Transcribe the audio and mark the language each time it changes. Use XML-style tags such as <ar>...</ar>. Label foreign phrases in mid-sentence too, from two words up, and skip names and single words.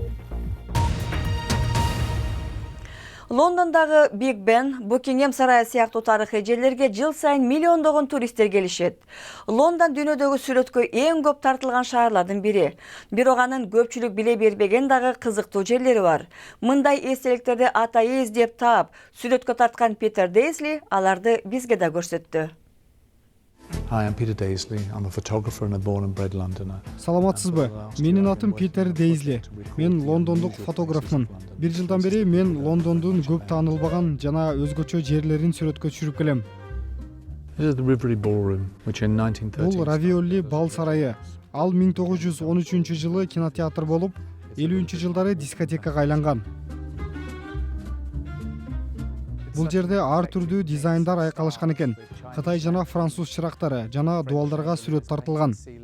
<ky>Лондондагы Биг Бен, Букингем сарайы сыяктуу тарыхый жерлерге жыл сайын миллиондогон туристтер келишет. Лондон дүйнөдөгү сүрөткө эң көп тартылган шаарлардын бири. Бирок анын көпчүлүк биле бербеген дагы кызыктуу жерлери бар. Мындай эстеликтерди атайы издеп таап, сүрөткө тарткан Питер Дейсли аларды бизге да көрсөттү.</ky> <en>Hi, I'm Peter Daisley. I'm a photographer and a born and bred Londoner.</en> <ky>Саламатсызбы? Менин атым Питер Дейзли. Мен лондондук фотографмын. Бир жылдан бери мен Лондондун көп таанылбаган жана өзгөчө жерлерин сүрөткө түшүрүп келем.</ky> <en>This is the Rivoli Ballroom, which in 1930.</en> <ky>Бул Равиоли бал сарайы. Ал 1913 жылы кинотеатр болуп, 50-жылдары дискотекага айланган. Бул жерде ар түрдүү дизайндар айкалышкан экен. Кытай жана француз чырактары жана дуалдарга сүрөт тартылган.</ky>